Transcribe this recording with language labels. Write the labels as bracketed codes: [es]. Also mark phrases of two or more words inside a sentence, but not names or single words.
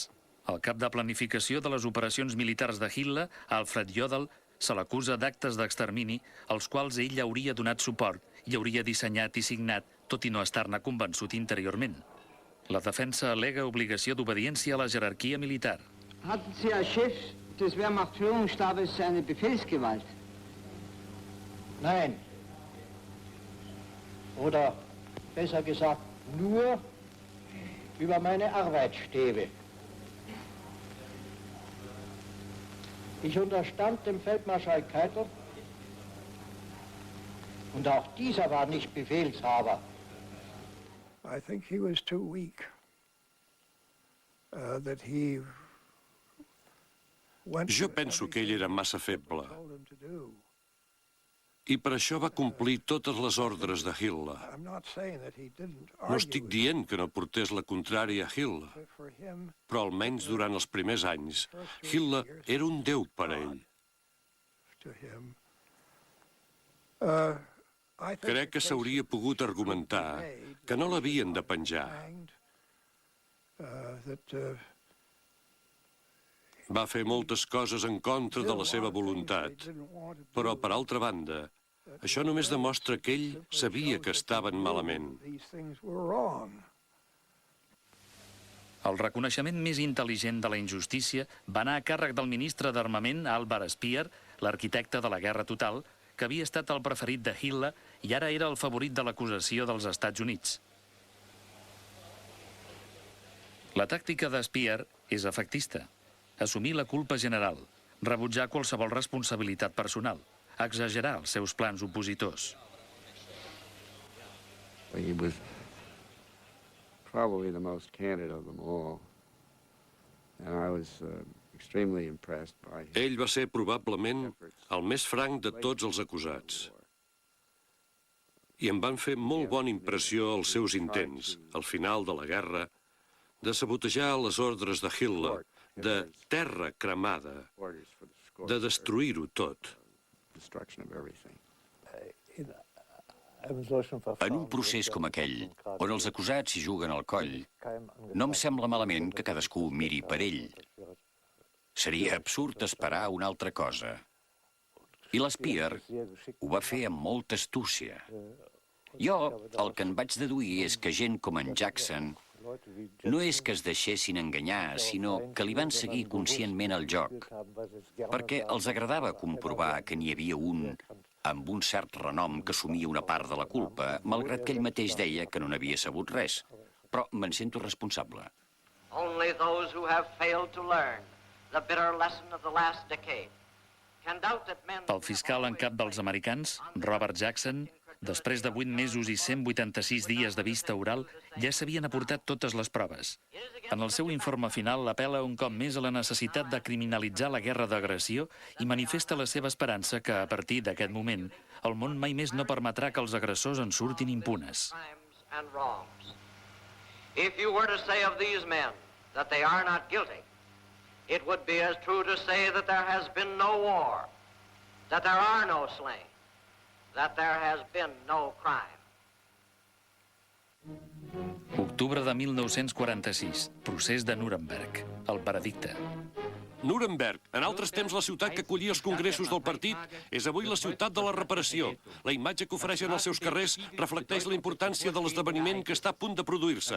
[ca] El cap de planificació de les operacions militars de Hitler, Alfred Jodl, se l'acusa d'actes d'extermini als quals ell hauria donat suport i hauria dissenyat i signat, tot i no estar-ne convençut interiorment. La defensa al·lega obligació d'obediència a la jerarquia militar. [de] Hatten Sie als Chef des Wehrmacht-Führungsstabes eine Befehlsgewalt? Nein. Oder besser gesagt, nur über meine Arbeitsstäbe. Ich unterstand dem Feldmarschall Keitel und auch dieser war nicht Befehlshaber. [en] I think he was too weak, that he went [ca] Jo penso que ell era massa feble [en] told him to do. [ca] i per això va complir totes les ordres de Hitler. [en] I'm not saying that he didn't [ca] No [en] argue [ca] estic dient que no portés la contrària a Hitler, [en] but for him [ca] però almenys durant els primers anys, Hitler era un déu per a ell. [en] to him. I think [ca] Crec que s'hauria pogut argumentar que no l'havien de penjar. Va fer moltes coses en contra de la seva voluntat, però, per altra banda, això només demostra que ell sabia que estaven malament. [en] these things were wrong. [ca] El reconeixement més intel·ligent de la injustícia va anar a càrrec del ministre d'Armament, Albert Speer, l'arquitecte de la Guerra Total, que havia estat el preferit de Hitler i ara era el favorit de l'acusació dels Estats Units. La tàctica de Speer és efectista. Assumir la culpa general, rebutjar qualsevol responsabilitat personal, exagerar els seus plans opositors. [en] He was probably the most candid of them all, and I was extremely impressed by his [ca] Ell va ser probablement el més franc de tots els acusats. I em van fer molt bona impressió els seus intents, al final de la guerra, de sabotejar les ordres de Hitler, de terra cremada, [en] orders for the score. [ca] de destruir-ho tot. [en] Destruction of everything. [ca] En un procés com aquell, on els acusats s'hi juguen al coll, no em sembla malament que cadascú miri per ell. Seria absurd esperar una altra cosa. I l'Speer ho va fer amb molta astúcia. Jo el que en vaig deduir és que gent com en Jackson no és que es deixessin enganyar, sinó que li van seguir conscientment el joc, perquè els agradava comprovar que n'hi havia un amb un cert renom que assumia una part de la culpa, malgrat que ell mateix deia que no n'havia sabut res. Però me'n sento responsable. [en] Only those who have failed to learn the bitter lesson of the last decade can doubt that men... [ca] Pel fiscal en cap dels americans, Robert Jackson, després de 8 mesos i 186 dies de vista oral, ja s'havien aportat totes les proves. En el seu informe final apel·la un cop més a la necessitat de criminalitzar la guerra d'agressió i manifesta la seva esperança que, a partir d'aquest moment, el món mai més no permetrà que els agressors en surtin impunes. [en] and wrongs. If you were to say of these men that they are not guilty, it would be as true to say that there has been no war, that there are no slain, that there has been no crime. [ca] Octubre de 1946, procés de Nuremberg, el veredicte. Nuremberg, en altres temps la ciutat que acollia els congressos del partit, és avui la ciutat de la reparació. La imatge que ofereixen els seus carrers reflecteix la importància de l'esdeveniment que està a punt de produir-se.